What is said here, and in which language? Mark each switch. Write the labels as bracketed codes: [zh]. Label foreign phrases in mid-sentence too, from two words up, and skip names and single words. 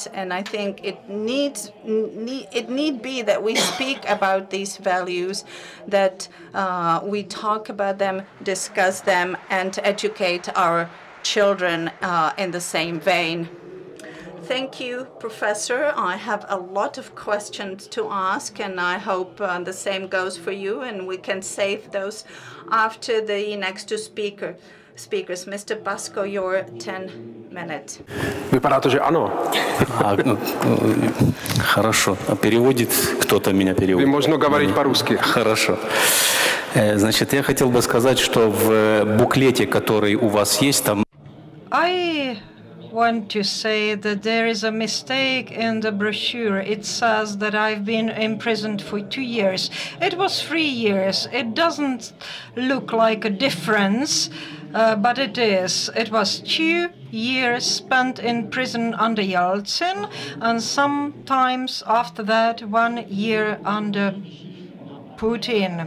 [en] And I think it need be that we speak about these values, that we talk about them, discuss them, and educate our children in the same vein. Thank you, Professor. I have a lot of questions to ask, and I hope the same goes for you, and we can save those after the next two speakers. Mr. Pasko, your 10 minutes. [cs] Vypadá to, že ano. [ru] Хорошо. А переводит кто-то меня переводит? Вы можно говорить по-русски. Хорошо. Значит, я хотел бы сказать, что в буклете, который у вас есть, там... [en] I want to say that there is a mistake in the brochure. It says that I've been imprisoned for 2 years. It was 3 years. It doesn't look like a difference, but it is. It was 2 years spent in prison under Yeltsin, and sometimes after that 1 year under Putin.